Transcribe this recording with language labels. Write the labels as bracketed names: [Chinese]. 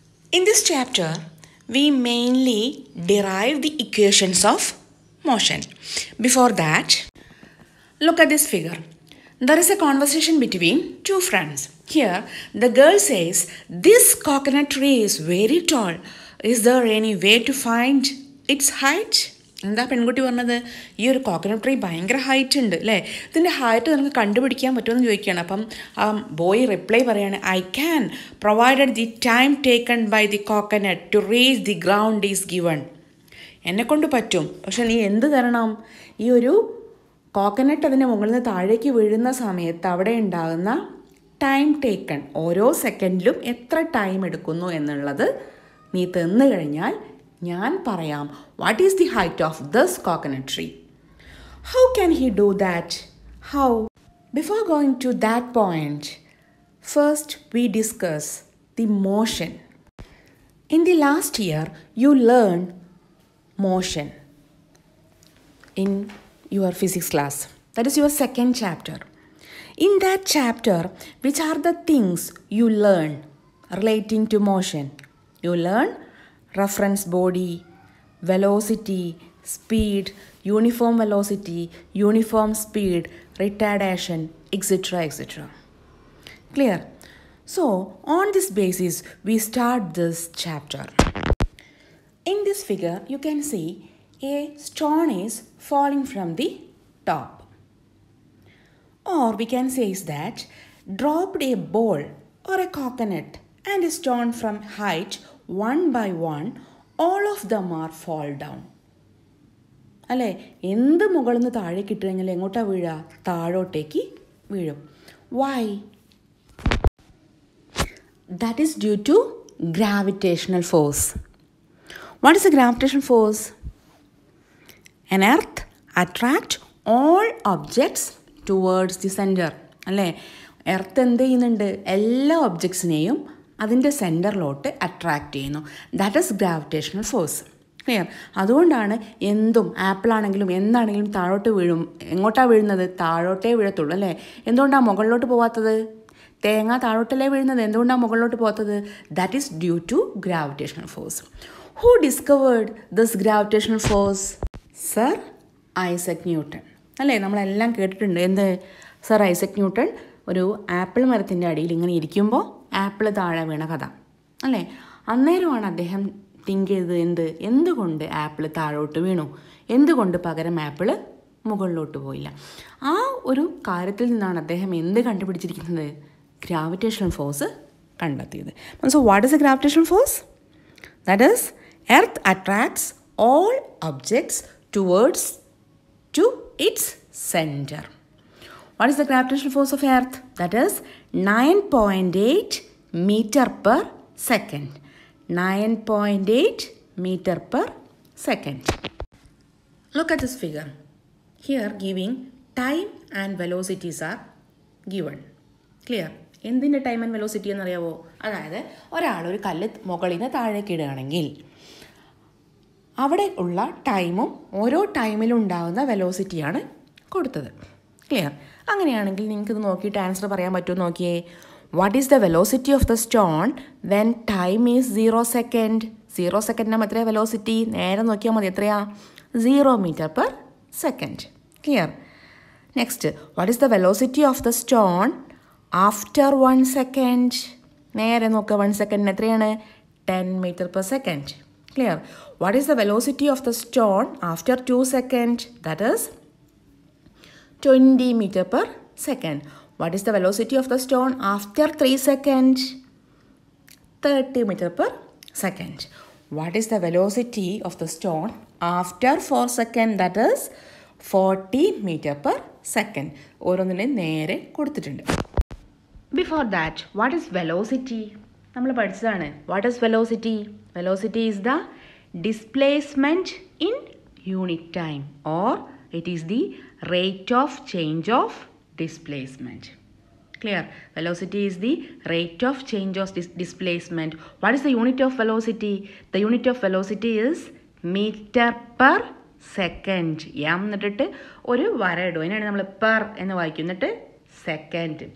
[English] In this chapter we mainly derive the equations of motion. Before that, look at this figure. There is a conversation between two friends. Here, the girl says, "This coconut tree is very tall. Is there any way to find its height?" [Malayalam] എന്താ പെൺകുട്ടി പറഞ്ഞത്? ഈ ഒരു coconut tree ഭയങ്കര height ഉണ്ട് അല്ലേ, ഇതിൻ്റെ height നമുക്ക് കണ്ടുപിടിക്കാൻ പറ്റുമെന്ന് ചോദിക്കുകയാണ്. അപ്പം ആ ബോയ് റിപ്ലൈ പറയാണ്, [English] "I can provided the time taken by the coconut to reach the ground is given." [Malayalam] എന്നെക്കൊണ്ട് പറ്റും, പക്ഷെ നീ എന്ത് തരണം? ഈ ഒരു കോക്കനട്ട് അതിൻ്റെ മുകളിൽ നിന്ന് താഴേക്ക് വീഴുന്ന സമയത്ത് അവിടെ ഉണ്ടാകുന്ന ടൈം ടേക്കൺ, ഓരോ സെക്കൻഡിലും എത്ര ടൈം എടുക്കുന്നു എന്നുള്ളത് നീ തന്നു കഴിഞ്ഞാൽ ഞാൻ പറയാം [English] What is the height of this coconut tree. How can he do that? How? Before going to that point, first we discuss the motion. In the last year you learn motion in your physics class. That is your second chapter. In that chapter, which are the things you learn relating to motion? You learn reference body, velocity, speed, uniform velocity, uniform speed, retardation, etc. etc. Clear? So, on this basis, we start this chapter. In this figure, you can see a stone is falling from the top. Or we can say is that dropped a ball or a coconut and a stone from height one by one, all of them are fall down. [Malayalam] അല്ലേ, എന്ത് മുകളിൽ നിന്ന് താഴേക്ക് ഇട്ട് കഴിഞ്ഞാൽ എങ്ങോട്ടാ വീഴുക? താഴോട്ടേക്ക് വീഴും. [English] Why? That is due to gravitational force. What is the gravitational force? An earth attract all objects towards the center. [Malayalam] അല്ലേ, എർത്ത് എന്ത് ചെയ്യുന്നുണ്ട്? എല്ലാ ഒബ്ജക്ട്സിനെയും അതിൻ്റെ സെൻറ്ററിലോട്ട് അട്രാക്റ്റ് ചെയ്യുന്നു. [English] That is gravitational force. Clear? [Malayalam] അതുകൊണ്ടാണ് എന്തും, ആപ്പിളാണെങ്കിലും എന്താണെങ്കിലും താഴോട്ട് വീഴും. എങ്ങോട്ടാണ് വീഴുന്നത്? താഴോട്ടേ വീഴത്തുള്ളൂ അല്ലേ. എന്തുകൊണ്ടാണ് മുകളിലോട്ട് പോകാത്തത്? തേങ്ങ താഴോട്ടല്ലേ വീഴുന്നത്, എന്തുകൊണ്ടാണ് മുകളിലോട്ട് പോകാത്തത്? [English] That is due to gravitational force. Who discovered this gravitational force? [Malayalam] Sir Isaac Newton. അല്ലേ, നമ്മളെല്ലാം കേട്ടിട്ടുണ്ട്. എന്ത്? സർ ഐസക് ന്യൂട്ടൺ ഒരു ആപ്പിൾ മരത്തിൻ്റെ അടിയിൽ ഇങ്ങനെ ഇരിക്കുമ്പോൾ ആപ്പിൾ താഴെ വീണ കഥ അല്ലേ. അന്നേരമാണ് അദ്ദേഹം തിങ്ക് ചെയ്തത്, എന്തുകൊണ്ട് ആപ്പിൾ താഴോട്ട് വീണു, എന്തുകൊണ്ട് പകരം ആപ്പിൾ മുകളിലോട്ട് പോയില്ല. ആ ഒരു കാര്യത്തിൽ നിന്നാണ് അദ്ദേഹം എന്ത് കണ്ടുപിടിച്ചിരിക്കുന്നത്? ഗ്രാവിറ്റേഷണൽ ഫോഴ്സ് കണ്ടെത്തിയത്. [English] So what is a gravitational force? That is earth attracts all objects towards to its center. What is the gravitational force of earth? That is 9.8 meter per second. 9.8 meter per second. Look at this figure. Here giving time and velocities are given. Clear? [Malayalam] എന്തിൻ്റെ time and velocity എന്നറിയാവോ? അതായത് ഒരാളൊരു കല്ല് മുകളിൽ നിന്ന് താഴേക്ക് ഇടുകയാണെങ്കിൽ അവിടെ ഉള്ള ടൈമും ഓരോ ടൈമിലും ഉണ്ടാകുന്ന വെലോസിറ്റിയാണ് കൊടുത്തത്. ക്ലിയർ? അങ്ങനെയാണെങ്കിൽ നിങ്ങൾക്ക് ഇത് നോക്കിയിട്ട് ആൻസർ പറയാൻ പറ്റുമോ? നോക്കിയേ. [English] What is the velocity of the stone when time is 0 second? [Malayalam] 0 സെക്കൻഡിനാകുമ്പോൾ എത്രയാണ് വെലോസിറ്റി? നേരെ നോക്കിയാൽ മതി. എത്രയാ? [English] 0 meter per second. Clear? Next, what is the velocity of the stone after 1 second? [Malayalam] നേരെ നോക്കുക, 1 സെക്കൻഡിന് എത്രയാണ്? [English] 10 meter per second. Clear? What is the velocity of the stone after 2 seconds? That is 20 meter per second. What is the velocity of the stone after 3 seconds? 30 meter per second. What is the velocity of the stone after 4 seconds? That is 40 meter per second. [Malayalam] ഓരോന്നിനെ നേരെ കൊടുത്തിട്ടുണ്ട്. [English] Before that, what is velocity? [Malayalam] നമ്മൾ പഠിച്ചതാണ്. [English] What is velocity? Velocity is the displacement in unit time, or it is the rate of change of displacement. Clear? Velocity is the rate of change of displacement. What is the unit of velocity? The unit of velocity is meter per second. [Malayalam] M എന്നിട്ട് ഒരു വര ഇടും. അതിനാണ് നമ്മൾ per എന്ന് വായിക്കും. എന്നിട്ട് second.